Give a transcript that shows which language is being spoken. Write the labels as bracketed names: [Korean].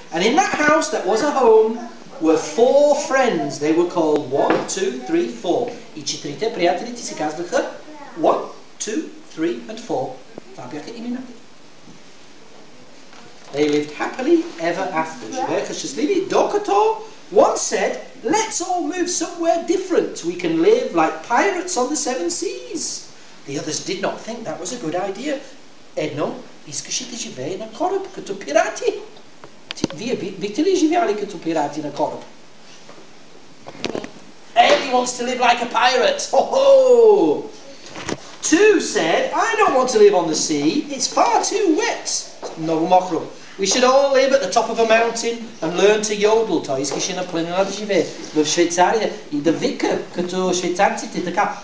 [English] And in that house that was a home were 4 friends. They were called 1, 2, 3, 4. [Bulgarian] И 4 приятелите се казваха 1, 2, 3 and 4. Това бяха имена. [English] They lived happily ever after. [Bulgarian] Живееха щастливи, докато [English] one said, let's all move somewhere different. We can live like pirates on the 7 seas. The others did not think that was a good idea. [Bulgarian] Едно искаше да живее на кораб, като пирати. Вие бихте ли живяли като пирати на кораб? [English] Ellie wants to live like a pirate. Ho ho! 2 said, I don't want to live on the sea. It's far too wet. [Bulgarian] Много мокро. [English] We should all live at the top of a mountain and learn to yodel. [Bulgarian] Той искаше на планина да живее в Швейцария и да вика като швейцарците така.